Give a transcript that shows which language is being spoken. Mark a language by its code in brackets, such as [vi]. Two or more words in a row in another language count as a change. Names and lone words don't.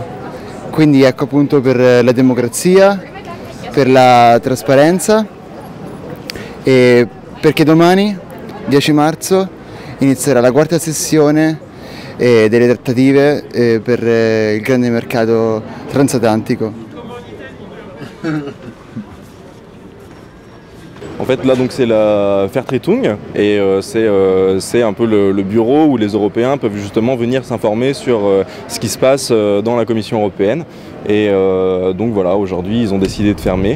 [it] Quindi ecco appunto per la democrazia, per la trasparenza e perché domani, 10 marzo, inizierà la quarta sessione delle trattative per il grande mercato transatlantico. [fr] En fait, là, donc c'est la Vertretung et c'est un peu le bureau où les Européens peuvent justement venir s'informer sur ce qui se passe dans la Commission européenne. Et donc voilà, aujourd'hui, ils ont décidé de fermer.